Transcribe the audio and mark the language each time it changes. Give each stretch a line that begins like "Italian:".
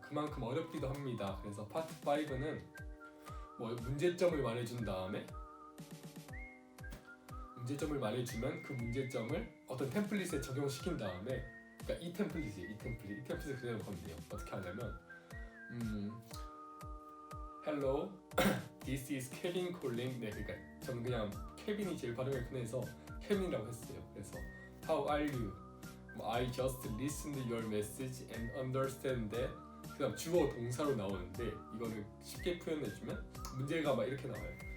Korean: 그만큼 어렵기도 합니다. 그래서 파트 5는 문제점을 말해준 다음에 문제점을 말해주면 그 문제점을 어떤 템플릿에 적용시킨 다음에 그러니까 이 템플릿을 그대로 가면 돼요. 어떻게 하냐면
English: Hello, this is Kevin calling.
Korean: 네, 그러니까 저는 그냥 케빈이 제일 발음이 편해서 케빈이라고 했어요. 그래서
English: How are you? I just listened to your message and understand that.
Korean: 그다음 주어 동사로 나오는데 이거를 쉽게 표현해주면 문제가 막 이렇게 나와요.